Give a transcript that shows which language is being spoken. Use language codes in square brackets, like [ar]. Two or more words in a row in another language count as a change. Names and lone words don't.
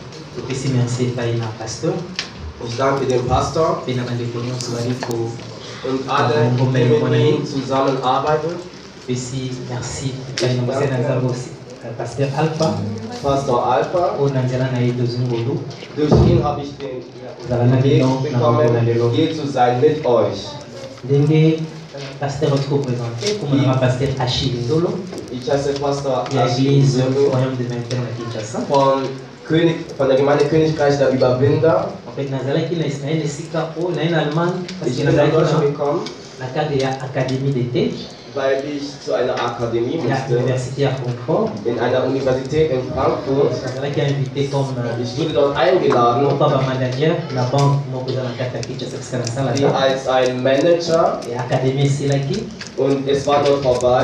[de] Ich danke dem Pastor und alle, die mit ihm zusammenarbeiten. Pastor Alpha. Durch ihn habe ich den Weg bekommen, hier zu sein mit euch. [fr] Pasteur Otko présenté, comme on aura pasteur Achille Ndolo, Pastor l'église Royaume des Vainqueurs à Kinshasa. [de] Von der Gemeinde Königreich der Überwinder. [fr] En fait, [ln] Nazareth na Israël sika o na [fr] en Allemagne parce [de] Ich [fr] que [de] bin nach Nazareth Deutschland gekommen. [ln] na cadre ya [fr] académie d'été. [de] weil ich zu einer Akademie musste, in einer Universität in Frankfurt. Ich wurde dort eingeladen, wie als ein Manager, und es war dort vorbei.